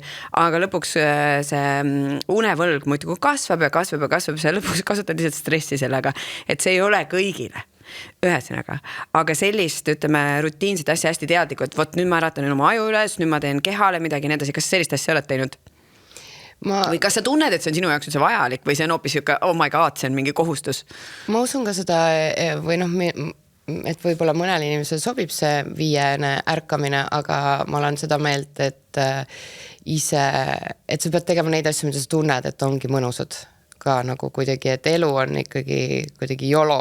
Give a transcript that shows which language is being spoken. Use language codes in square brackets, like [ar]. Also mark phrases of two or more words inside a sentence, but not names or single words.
[et] Aga lõpuks see unevõlg muidugi kasvab ja kasvab ja kasvab, see lõpuks kasutab lihtsalt stressi sellega, et see ei ole kõigile. Ühesõnaga, aga sellist, ütleme, rutiinset asja hästi teadlikult, võt nüüd ma äratan oma aju üles, nüüd ma teen kehale midagi, nii edasi, kas sellist asja oled teinud? Või kas sa tunned, et see on sinu jaoks üldse vajalik või see on hoopis siuke, [en] oh my god, [et] see on mingi kohustus? Ma usun ka seda, või et võib-olla mõnel inimesel sobib see 5 ärkamine, aga ma olen seda meelt, et sa pead tegema neid asju, mida sa tunned, et ongi mõnusad ka nagu kuidagi, et elu on ikkagi kuidagi YOLO.